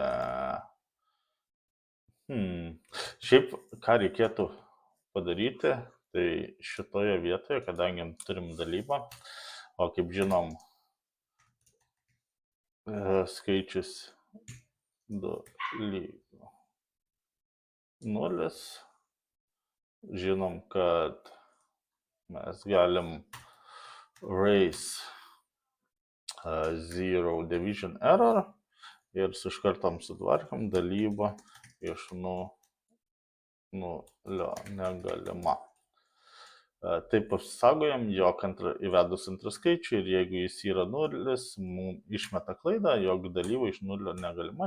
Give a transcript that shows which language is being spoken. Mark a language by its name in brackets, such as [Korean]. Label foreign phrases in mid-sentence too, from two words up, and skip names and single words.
[Lithuanian] Šiaip, ką reikėtų padaryti, tai šitoje vietoje, kadangi turim dalybą, o kaip žinom, skaičius 2 lygu 0, žinom, kad mes galim [English] raise zero division error [Lithuanian] ir iš karto sutvarkom dalybą iš 0 negalima. Taip apsisaugojam, jog įvedus antrą skaičių ir jeigu jis yra 0, mums išmeta klaidą, jog dalyba iš 0 negalima.